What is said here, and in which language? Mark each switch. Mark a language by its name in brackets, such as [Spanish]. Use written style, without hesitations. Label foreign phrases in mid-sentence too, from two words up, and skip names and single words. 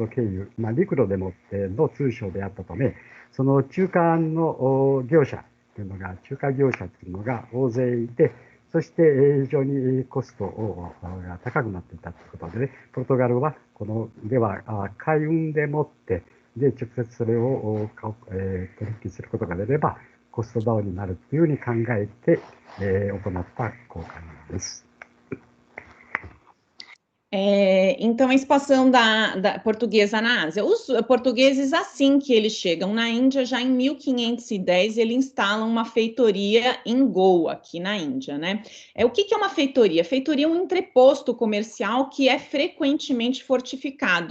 [Japanese] 経由、陸路でもっての通商であったため、その中間の業者というのが、仲介業者というのが大勢いて、そして非常にコストが高くなっていたということで、ね、ポルトガルはでは海運でもってで直接それを取引することができればコストダウンになるというふうに考えて行った交換です。 [Portuguese] Então, a expansão da portuguesa na Ásia. Os portugueses, assim que eles chegam na Índia, já em 1510, eles instalam uma feitoria em Goa, aqui na Índia, né? O que é uma feitoria? Feitoria é um entreposto comercial que é frequentemente fortificado.